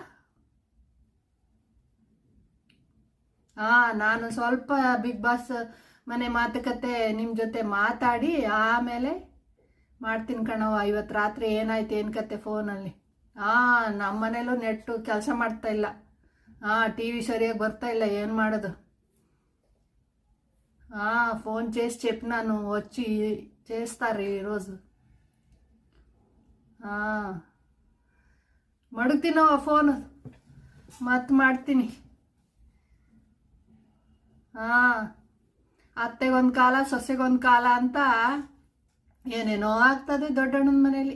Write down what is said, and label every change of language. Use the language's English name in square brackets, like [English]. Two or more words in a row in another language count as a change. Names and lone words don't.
[Kannada] ಹಾ, ನಾನು ಸ್ವಲ್ಪ ಬಿಗ್ ಬಾಸ್ ಮನೆ ಮಾತುಕತೆ ನಿಮ್ಮ ಜೊತೆ ಮಾತಾಡಿ ಆಮೇಲೆ ಮಾಡ್ತೀನಿ ಕಣವ. ಇವತ್ತು ರಾತ್ರಿ ಏನಾಯ್ತು ಏನು ಕತೆ ಫೋನಲ್ಲಿ. ಹಾ, ನಮ್ಮ ಮನೇಲೂ ನೆಟ್ಟು ಕೆಲಸ ಮಾಡ್ತಾ ಇಲ್ಲ. ಹಾ, TV ಸರಿಯಾಗಿ ಬರ್ತಾ ಇಲ್ಲ. ಏನು ಮಾಡೋದು? [Telugu] ఫోన్ చేసి చెప్పినాను, వచ్చి చేస్తారు ఈరోజు. [Kannada] ಮಡಗ್ತೀನವ ಫೋನ್, ಮತ್ತೆ ಮಾಡ್ತೀನಿ. ಅತ್ತೆಗೊಂದು ಕಾಲ ಸೊಸೆಗೊಂದು ಕಾಲ ಅಂತ ಏನೇನೋ ಆಗ್ತದೆ ದೊಡ್ಡಣ್ಣನ ಮನೇಲಿ.